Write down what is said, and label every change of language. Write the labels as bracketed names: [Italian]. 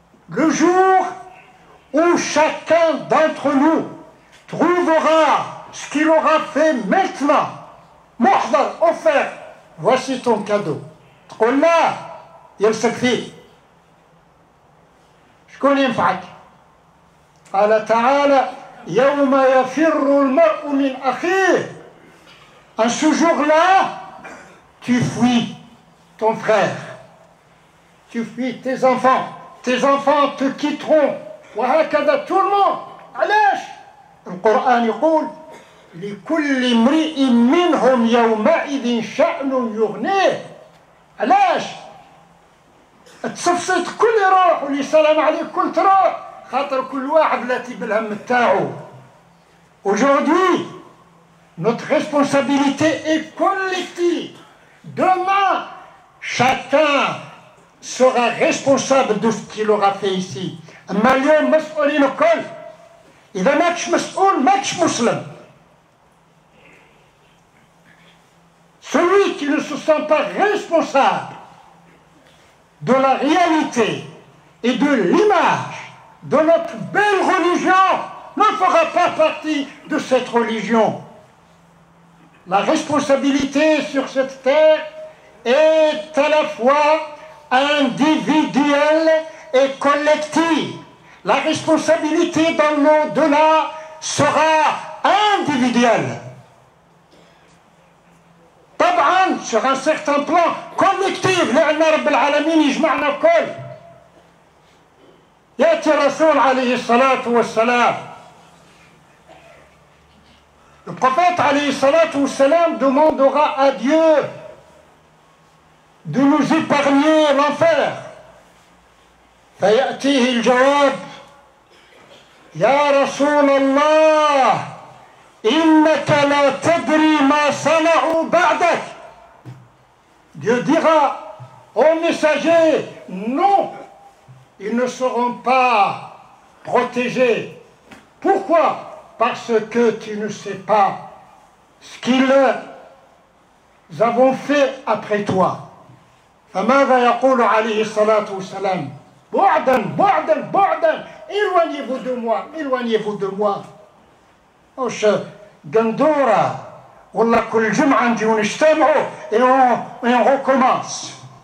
[French] Le jour où chacun d'entre nous trouvera ce qu'il aura fait maintenant, محضر offert, voici ton cadeau. [Arabic] تقول لا يلصق فيه شكون ينفعك؟ قال تعالى يوم يفر المرء من أخيه. [French] En ce jour-là, tu fuis ton frère, tu fuis tes enfants te quitteront. [Arabic] وهكذا [French] tout le monde. [Arabic] علاش؟ القرآن يقول لكل امرئ منهم يومئذ شأن يغنيه. علاش؟ تصفصت كل يروح واللي سلام عليك كل تروح خاطر كل واحد لاتي بالهم تاعو. [French] Aujourd'hui, notre responsabilité est collective. Demain, chacun sera responsable de ce qu'il aura fait ici. [Arabic] أما اليوم مسؤولين الكل. إذا ماكش مسؤول ماكش مسلم. [French] Celui qui ne se sent pas responsable de la réalité et de l'image de notre belle religion ne fera pas partie de cette religion. La responsabilité sur cette terre est à la fois individuelle et collective. La responsabilité dans l'au-delà sera individuelle. [Arabic] طبعا [French] sur un certain plan collectif [Arabic] لأن رب العالمين يجمعنا الكل. يأتي الرسول عليه الصلاة والسلام. [French] Le prophète [Arabic] عليه الصلاة والسلام [French] demandera à Dieu de nous épargner l'enfer. [Arabic] فيأتيه الجواب يا رسول الله إنك لا تدري ما صنعوا بعدك. [French] Dieu dira au messager non, ils ne seront pas protégés. Pourquoi? Parce que tu ne sais pas ce qu'ils avons fait après toi. [Arabic] فماذا يقول عليه الصلاة والسلام؟ بعدا بعدا بعدا [French] éloignez-vous de moi, éloignez-vous de moi. [Arabic] واش قندورة والله كل جمعة نجيو نجتمعوا [French] et on recommence.